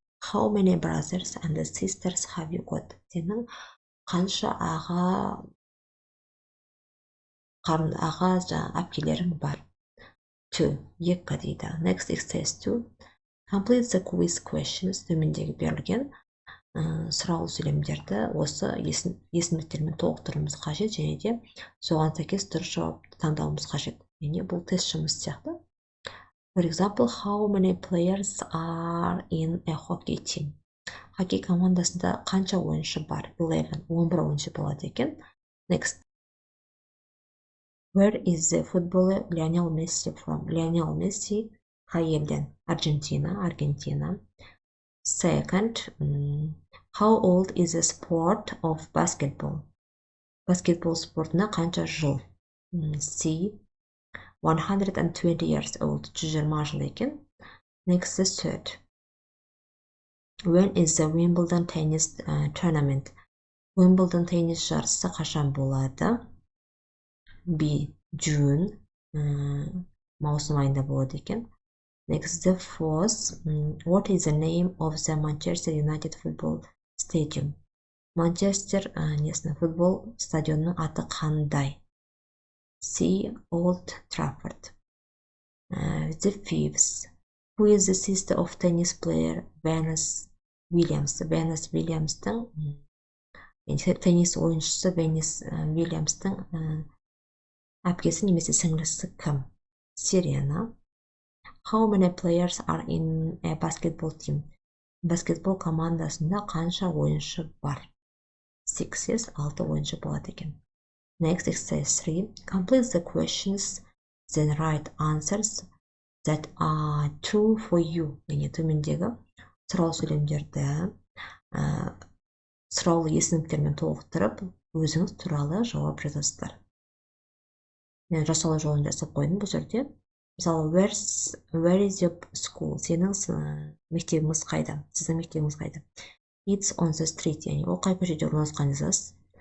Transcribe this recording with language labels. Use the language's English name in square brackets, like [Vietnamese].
[English] How many brothers and sisters have you got? [Kazakh] Сенің қанша аға әпкелерің бар? [English] 2. [Kazakh] 2 дейді. [English] Next, exercise 2. Complete the quiz questions. [Kazakh] Төмендегі берілген сұраулы сөйлемдерді осы есімдіктермен толықтыруымыз қажет және де соған сәйкес дұрыс жауапты таңдауымыз қажет. Және бұл тест жұмыс сияқты. [English] For example, how many players are in a hockey team? [Kazakh] Хоккей командасында қанша ойыншы бар? 11 ойыншы болады екен. [English] Next. Where is the footballer Lionel Messi from? [Kazakh] Lionel Messi қай елден? Аргентина. [English] Second, how old is the sport of basketball? [Kazakh] Баскетбол спортына қанша жыл? [English] C. 120 years old. [Kazakh] 120 жыл екен. [English] Next, the third. When is the Wimbledon tennis tournament? [Kazakh] Wimbledon tennis жарысы қашан болады? [English] B. June. [Kazakh] Маусым айында болады екен. [English] Next, the fourth. What is the name of the Manchester United football stadium? [Kazakh] Манчестер футбол стадионының аты қандай? [English] C. Old Trafford. The fifth. Who is the sister of tennis player Venus Williams? [Kazakh] Venus Williamstың теннис ойыншысы Venus Williamstың әпкесі немесе сіңлісі кім? Serena. [English] How many players are in a basketball team? [Kazakh] Баскетбол командасында қанша ойыншы бар? 6 ойыншы болады екен. [English] Next, exercise 3. Complete the questions, then write answers that are true for you. [Kazakh] Яғни төмендегі сұраулы сөйлемдерді сұраулы есімдіктермен толықтырып, өзіңіз туралы жауап жазасыздар. Мен жасалу жолын жасап қойдым бұл жерде. Мысалы, [English] where is your school? [Kazakh] Сенің мектебіңіз қайда? Сіздің мектебіңіз қайда? [English] It's on the street. [Kazakh] Яғни ол қай көшеде орналасқан жазасыз.